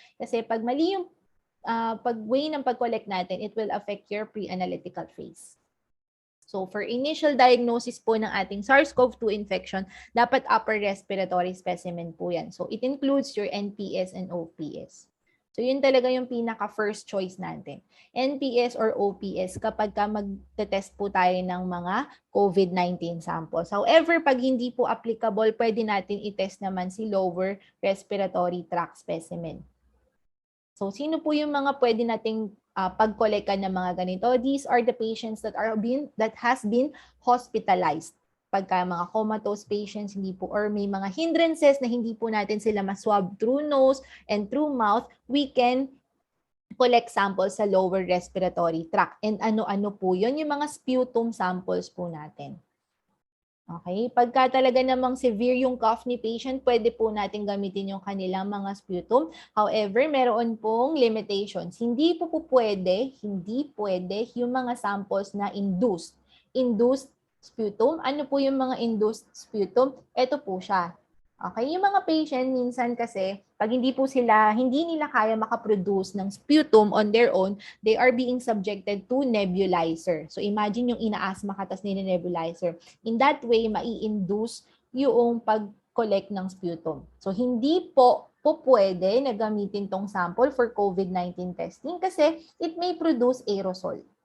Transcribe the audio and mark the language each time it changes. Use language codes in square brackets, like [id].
[tl] Kasi pag mali yung pag-way ng pag-collect natin, [en] it will affect your pre-analytical phase. [tl] So for initial diagnosis po ng ating SARS-CoV-2 infection, dapat upper respiratory specimen po yan. [en] So it includes your NPS and OPS. [tl] So yun talaga yung pinaka-first choice natin. NPS or OPS kapag ka mag-test po tayo ng mga COVID-19 samples. However, pag hindi po applicable, pwede natin i-test naman si lower respiratory tract specimen. So sino po yung mga pwede nating pag-collectan ng mga ganito? [en] These are the patients that has been hospitalized. [tl] Pagka mga comatose patients, hindi po, or may mga hindrances na hindi po natin sila maswab [en] through nose and through mouth, we can collect samples [tl] sa lower respiratory tract. And ano-ano po yun? Yung mga sputum samples po natin. Okay? Pagka talaga namang severe yung cough ni patient, pwede po natin gamitin yung kanilang mga sputum. However, meron pong limitations. Hindi pwede yung mga samples na induced sputum. Ano po yung mga induced sputum? Ito po siya. Okay, yung mga patient minsan kasi Pag hindi nila kaya makaproduce ng [en] sputum on their own, they are being subjected to nebulizer. [tl] So imagine yung ina-asthma ka tas nini-nebulizer. [en] In that way, [tl] mai-induce yung pag-collect ng sputum. So hindi po pwede na gamitin tong sample for COVID-19 testing kasi [en] it may produce aerosol.